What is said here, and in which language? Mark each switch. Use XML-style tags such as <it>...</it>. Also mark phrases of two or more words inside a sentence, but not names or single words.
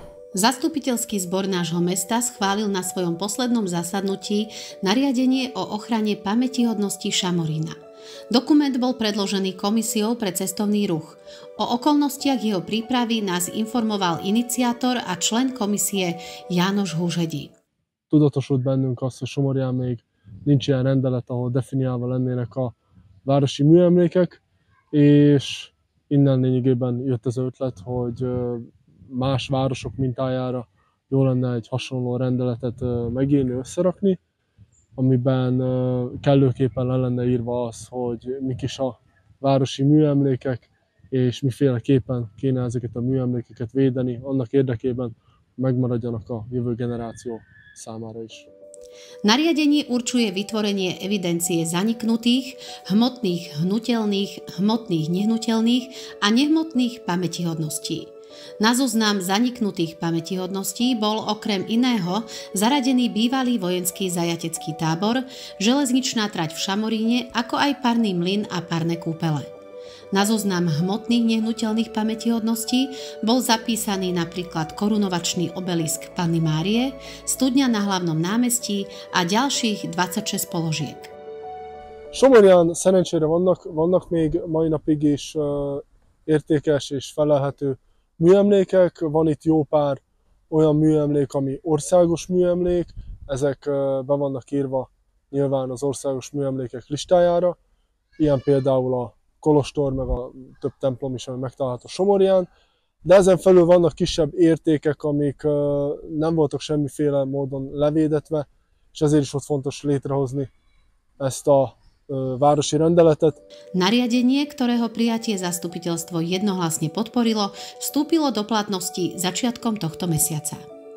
<sk>Zastupiteľský zbor nášho mesta schválil na svojom poslednom zasadnutí nariadenie o ochrane pamätihodností Šamorína. Dokument bol predložený Komisiou pre cestovný ruch. O okolnostiach jeho prípravy nás informoval iniciátor a člen komisie János Húzsegyi.</sk> <hu>Tudatosult bennünk az, hogy Somorján még nincs ilyen rendelet, ahol definiálva lennének a városi műemlékek, és innen lényegében jött az ötlet, hogy más városok mintájára jó lenne egy hasonló rendeletet megírni, összerakni, amiben kellőképpen le lenne írva az, hogy mik is a városi műemlékek, és miféleképpen kéne ezeket a műemlékeket védeni, annak érdekében megmaradjanak a jövő generáció számára is.</hu> <sk>Nariadenie určuje vytvorenie evidencie zaniknutých, hmotných, hnutelných, hmotných, nehnuteľných a nehmotných pamätihodností. Na zoznam zaniknutých pamätihodností bol okrem iného zaradený bývalý vojenský zajatecký tábor, železničná trať v Šamoríne, ako aj parný mlyn a parné kúpele. Na zoznam hmotných nehnuteľných pamätihodností bol zapísaný napríklad korunovačný obelisk Panny Márie, studňa na hlavnom námestí a ďalších 26 položiek.</sk> <hu>Somorján szerencsére vannak még mai napig is értékes és felelhető műemlékek. Van itt jó pár olyan műemlék, ami országos műemlék, ezek be vannak írva nyilván az országos műemlékek listájára, ilyen például a kolostor, meg a több templom is, ami megtalálható Somorján, de ezen felül vannak kisebb értékek, amik nem voltak semmiféle módon levédetve, és ezért is volt fontos létrehozni ezt a városi rendeletet.</hu> <sk>Nariadenie, ktorého prijatie zastupiteľstvo jednohlasne podporilo, vstúpilo do platnosti začiatkom tohto mesiaca.</sk>